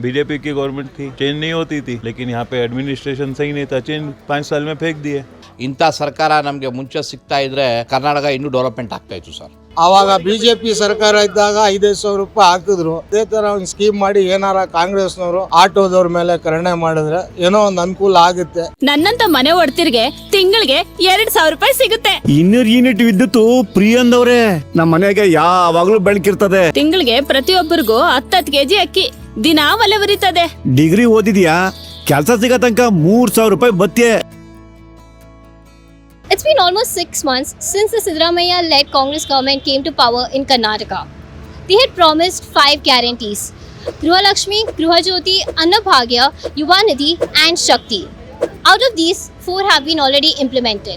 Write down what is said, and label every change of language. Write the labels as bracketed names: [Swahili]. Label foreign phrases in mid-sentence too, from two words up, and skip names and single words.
[Hindi] बीजेपी की गवर्नमेंट थी, चेंज नहीं होती थी, लेकिन यहाँ पे एडमिनिस्ट्रेशन सही नहीं था, चेंज 5 साल में फेंक दिए। [Kannada] ಇಂಥ ಸರ್ಕಾರ ನಮಗೆ ಮುಂಚೆ ಸಿಗ್ತಾ ಇದ್ರೆ ಕರ್ನಾಟಕ ಇನ್ನೂ ಡೆವಲಪ್ಮೆಂಟ್ ಆಗ್ತಾ ಇತ್ತು ಸರ್. ಆವಾಗ ಬಿಜೆಪಿ ಸರ್ಕಾರ ಇದ್ದಾಗ 5,000 ರೂಪಾಯಿ ಹಾಕಿದ್ರು. ಅದೇ ತರ ಒಂದು ಸ್ಕೀಮ್ ಮಾಡಿ ಏನಾರ ಕಾಂಗ್ರೆಸ್ನವರು ಆಟೋದವ್ರ ಮೇಲೆ ಕರುಣೆ ಮಾಡಿದ್ರೆ ಏನೋ ಒಂದು ಅನುಕೂಲ ಆಗುತ್ತೆ. ನನ್ನಂತ ಮನೆ ಒಡ್ತಿರ್ಗೆ ತಿಂಗಳಿಗೆ 2,000 ರೂಪಾಯಿ ಸಿಗುತ್ತೆ. 200 ಯೂನಿಟ್ ವಿದ್ಯುತ್ ಫ್ರೀ ಅಂದವ್ರೆ. ನಮ್ಮ ಮನೆಗೆ ಯಾವಾಗ್ಲೂ ಬೆಳಕಿರ್ತದೆ. ತಿಂಗಳಿಗೆ ಪ್ರತಿಯೊಬ್ಬರಿಗೂ 10 ಕೆಜಿ ಅಕ್ಕಿ ದಿನ ಒಲೆ ಉರಿತದೆ. ಡಿಗ್ರಿ ಓದಿದ್ಯಾ, ಕೆಲಸ ಸಿಗೋ ತನಕ 3,000 ರೂಪಾಯಿ ಬತ್ತೆ. [English] It's been almost 6 months since the Siddaramaiah-led Congress government came to power in Karnataka. They had promised 5 guarantees: Griha Lakshmi, Griha Jyoti, Annabhagya, Yuvanidhi and Shakti. Out of these, 4 have been already implemented.